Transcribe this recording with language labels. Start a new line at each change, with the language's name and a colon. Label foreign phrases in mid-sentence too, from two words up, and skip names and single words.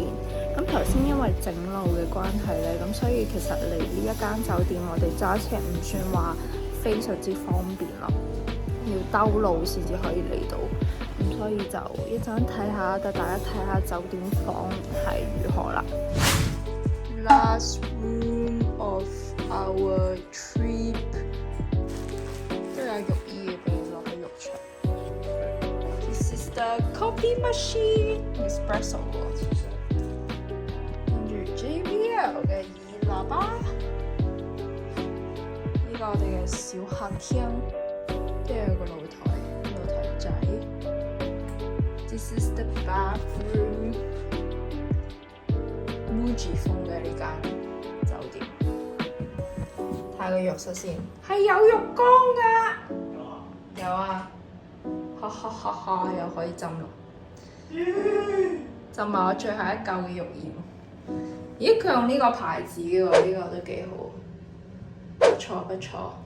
Cantonese: 咁頭先因為整路嘅關係呢，咁所以其實嚟呢一間酒店我哋揸車唔算話非常之方便咯，要兜路先至可以嚟到。咁所以就一陣睇下，帶大家睇下酒店房係如何啦。
English: Last room of our trip
Cantonese: 都有浴衣嘅俾你落去浴場。
English: This is the coffee machine espresso
Cantonese: 跟住 JBL 嘅耳喇叭，呢個我哋嘅小客廳，都有個露台仔。
English: This is the bathroom，
Cantonese: Muji 風嘅呢間酒店。睇個浴室先，係有浴缸㗎，有啊，哈哈哈哈，又可以浸浴，浸埋我最後一嚿嘅浴鹽。咦，佢用呢個牌子嘅喎，呢個都幾好，不錯不錯。